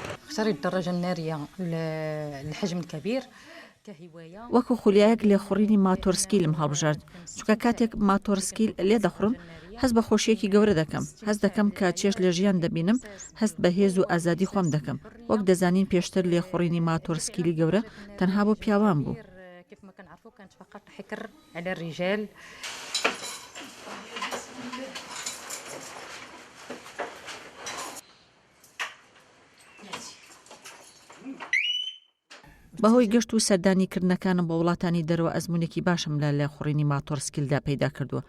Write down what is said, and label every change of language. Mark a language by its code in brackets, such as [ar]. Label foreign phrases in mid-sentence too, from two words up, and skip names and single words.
[ar] اختاري الدراجة النارية للحجم الكبير كهواية. [ckb] وەکو خولیایەک لێخوڕینی ماتۆرسکیلم هەڵبژارد چونکە کاتێک ماتۆرسکیل لێ دەخڕم هەست بە خۆشیەکی گەورە دەکەم، هەست دەکەم کە چێش لە ژیان دەبینم، هەست بە هێز و ئازادی خۆم دەکەم. وەک دەزانین پێشتر لێخوڕینی ماتۆرسکیلی گەورە تەنها بۆ پیاوان بوو. [ar] كيف ما كنعرفوا كانت فقط حكر على الرجال. [ckb] بەهۆی گەشت و سەردانیکردنەکانم بە وڵاتانی دەرەوە ئەزمونێکی باشم لە لێخوڕینی ماتۆرسکیلدا پەیدا کردووە.